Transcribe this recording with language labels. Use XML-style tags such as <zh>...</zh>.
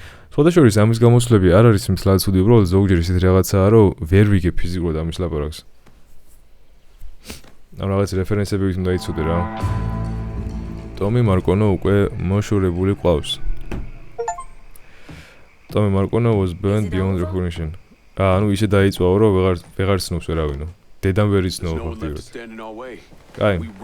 <ka>სხვადასხვა ამის გამოსვლები არ არის მთლად ცუდი, უბრალოდ ზოგჯერ ისეთ რაღაცაა, რომ ვერ ვიგებ ფიზიკურად ამის ლაპარაკს. ამ რაღაც რეფერენსები უნდა იცოდე რა. Tommy Marcone უკვე მოშორებული ყავს.</ka> <en>Tommy Marcone was burned beyond recognition.</en> <ka>ანუ ისე დაიწვაო, რომ ვეღარ ცნობს ვერავინო. დედამ ვერ იცნო ფაქტიურად. კაი.</ka>